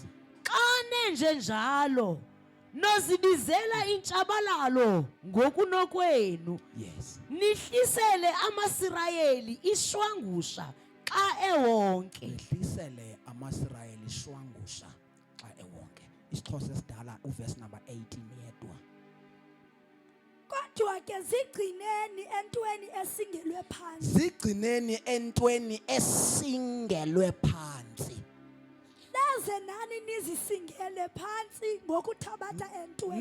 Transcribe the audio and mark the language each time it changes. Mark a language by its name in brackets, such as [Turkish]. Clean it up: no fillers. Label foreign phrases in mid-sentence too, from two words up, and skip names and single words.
[Xhosa] Xa nenje njalo nozibizela intshabalalo ngokunokwenu. Yes. Nihlisele amaSirayeli ishwangusha xa ewonke. Ehlisele amaSirayeli ishwangusha xa ewonke. IsiXhosa esidala uverse number 18 yedwa. Kodwa ke zigcineni entweni esingelwe phansi. Zigcineni entweni esingelwe phansi. nize nani nizisingele phansi ngokuthabatha entweni.